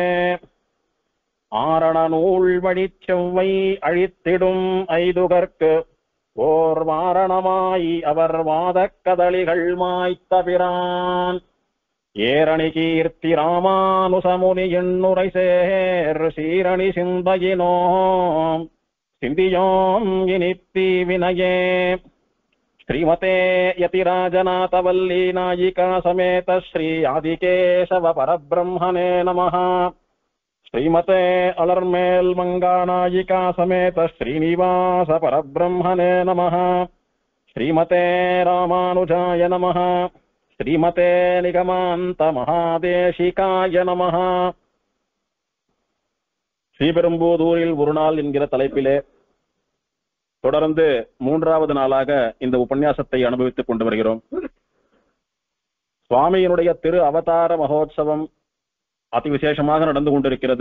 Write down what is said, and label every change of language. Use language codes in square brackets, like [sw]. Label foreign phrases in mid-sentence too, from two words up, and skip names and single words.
[ta] ஆரண நூல் வழிச் செவ்வை அழித்திடும் ஐதுகற்கு ஓர் வாரணமாய் அவர் வாதக் கதளிகள் மாய்த்தபிரான் ஏரணி கீர்த்தி ராமானுசமுனி எண்ணுரை சேர் சீரணி சிந்தையினோம் சிந்தியோம் இனித்தி வினயே. [sa] श्रीमते यतिराजनाथवल्ली नायिका समेत श्री आदिकेशव परब्रह्मणे नमः. श्रीमते अलर्मेल् मङ्गानायिका समेत श्रीनिवास परब्रह्मणे नमः. श्रीमते रामानुजाय नमः. श्रीमते निगमान्त महादेशिकाय नमः. [ta] ஸ்ரீபெரும்புதூரில் ஒரு நாள் என்கிற தலைப்பிலே தொடர்ந்து மூன்றாவது நாளாக இந்த உபன்யாசத்தை அனுபவித்துக் கொண்டு வருகிறோம். சுவாமியினுடைய திரு அவதார மகோத்சவம் அதிவிசேஷமாக நடந்து கொண்டிருக்கிறது.